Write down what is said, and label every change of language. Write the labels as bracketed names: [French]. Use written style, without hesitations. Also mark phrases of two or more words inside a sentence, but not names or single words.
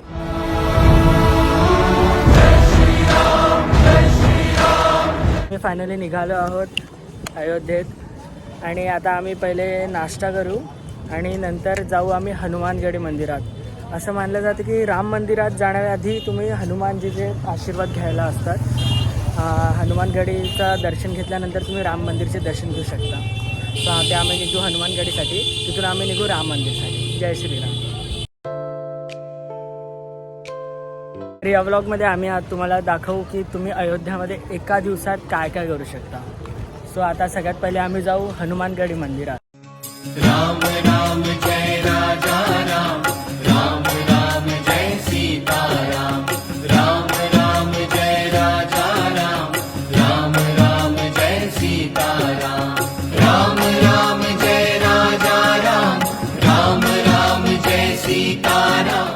[Marathi] मी फायनली निघालो आहोत अयोध्येत आणि आता आम्ही पहिले नाश्ता करू आणि नंतर जाऊ आम्ही हनुमानगढी मंदिरात. असं मानलं जातं की राम मंदिरात जाण्याआधी तुम्ही हनुमानजीचे आशीर्वाद घ्यायला असतात. हनुमानगडीचं दर्शन घेतल्यानंतर तुम्ही राम मंदिरचे दर्शन घेऊ शकता. तर आता आम्ही निघू हनुमानगडीसाठी, तिथून आम्ही निघू राम मंदिरसाठी. जय श्रीराम. तर या व्लॉगमध्ये आम्ही आज तुम्हाला दाखवू की तुम्ही अयोध्यामध्ये एका दिवसात काय काय करू शकता. सो आता सगळ्यात पहिले आम्ही जाऊ हनुमानगढी मंदिरात. [Sanskrit] राम राम जय राजा राम, राम राम जय सीता राम, राम राम जय राजा राम, राम राम जय सीता राम, राम राम जय राजा राम, राम राम जय सीता राम.